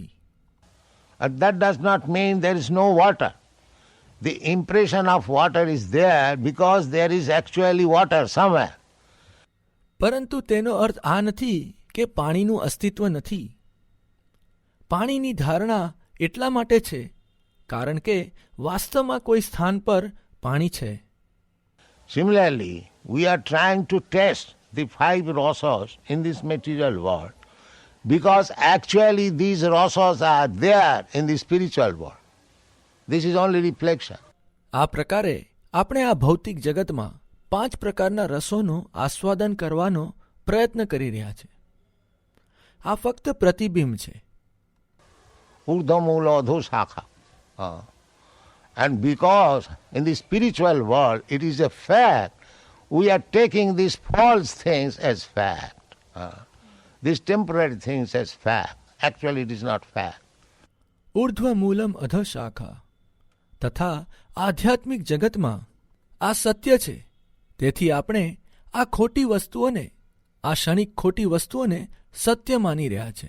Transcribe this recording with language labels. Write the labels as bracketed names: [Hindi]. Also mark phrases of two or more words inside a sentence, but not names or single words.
[English] That does not mean there is no water. The impression of water is there because there is actually water somewhere. [Gujarati] પરંતુ તેનો અર્થ આ નથી કે પાણીનું અસ્તિત્વ નથી. પાણીની ધારણા એટલા માટે છે કારણ કે વાસ્તવમાં કોઈ સ્થાન પર પાણી છે. [English] Similarly, we are trying to test the 5 rasas in this material world because actually these rasas are there in the spiritual world. This is only reflection. [Gujarati] આ પ્રકારે આપણે આ ભૌતિક જગતમાં 5 પ્રકારના રસોનું આસ્વાદન કરવાનો પ્રયત્ન કરી રહ્યા છે. આ ફક્ત પ્રતિબિંબ છે. [Sanskrit] ऊर्ध्वमूल अधःशाखा. [English] And because in the spiritual world it is a fact, we are taking these false things as fact. These temporary things as fact. Actually it is not fact. [Sanskrit] ऊर्ध्वमूलम् अधःशाखा. [Gujarati] તથા આધ્યાત્મિક જગતમાં આ સત્ય છે. તેથી આપણે આ ખોટી વસ્તુઓને, આ ક્ષણિક ખોટી વસ્તુઓને સત્ય માની રહ્યા છે.